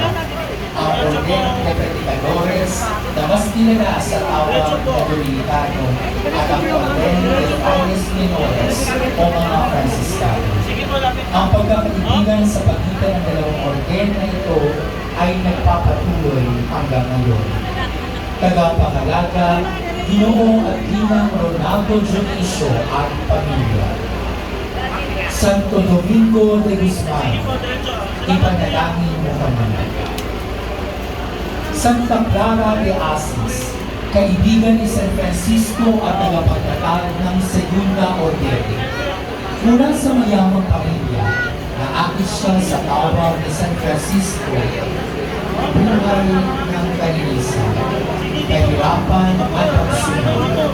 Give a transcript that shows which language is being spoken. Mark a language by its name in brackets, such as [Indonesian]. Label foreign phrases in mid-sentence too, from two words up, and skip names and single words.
[Filipino] Ang Orden de Predicadores na mas kilala sa tawag na Dominicano at ang Orden de Frailes Menores o mga Franciscano. Ang pagkakaibigan sa pagitan ng dalawang orden na ito ay nagpapatuloy hanggang ngayon. Tagapangalaga, Ginoo at Ginang Ronaldo Junicio at pamilya. Santo Domingo de Guzman, ipanalangin mo kami. Santa Clara de Asis, kaibigan ni San Francisco at tagapagtatag ng Segunda Ordere. Mula sa mayamang pamilya, naakit siya sa tawag ni San Francisco, buhay ng kalinisan, kahirapan at pagsunod.